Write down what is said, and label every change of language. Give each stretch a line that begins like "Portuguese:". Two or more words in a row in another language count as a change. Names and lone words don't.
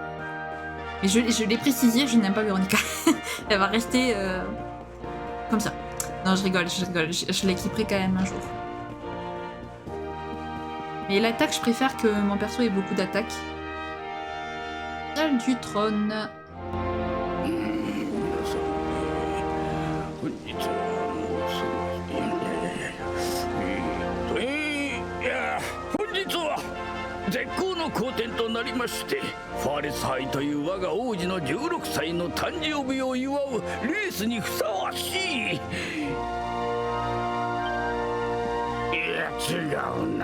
French: Mais je l'ai précisé, je n'aime pas Véronica. Elle va rester comme ça. Non, je rigole. Je l'équiperai quand même un jour. Mais l'attaque, je préfère que mon perso ait beaucoup d'attaques. Salle du trône.
Japanese: ファレス杯という我が王子の16歳の誕生日を祝うレースにふさわしい。いや違うな。